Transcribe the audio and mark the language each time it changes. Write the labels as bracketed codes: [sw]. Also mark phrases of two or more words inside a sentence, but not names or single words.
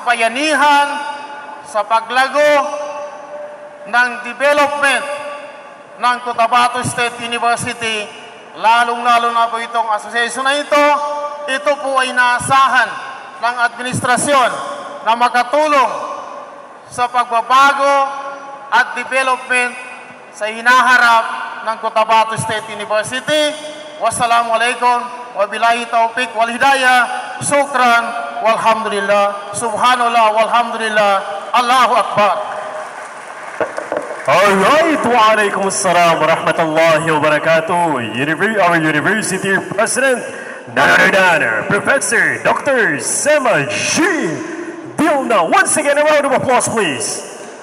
[tl] bayanihan, sa paglago ng development ng Cotabato State University, lalong-lalo na po itong association na ito po ay naasahan ng administrasyon na makatulong sa pagbabago at development sa hinaharap ng Cotabato State University. [ar] والسلام عليكم وبالله التوفيق والهداية. شكرا والحمد لله. سبحان الله والحمد لله. الله أكبر. Alright, وعليكم السلام ورحمة الله وبركاته. [en] Our University President, none other than Professor Dr. Sema G. Dilna. Once again, a round of applause, please.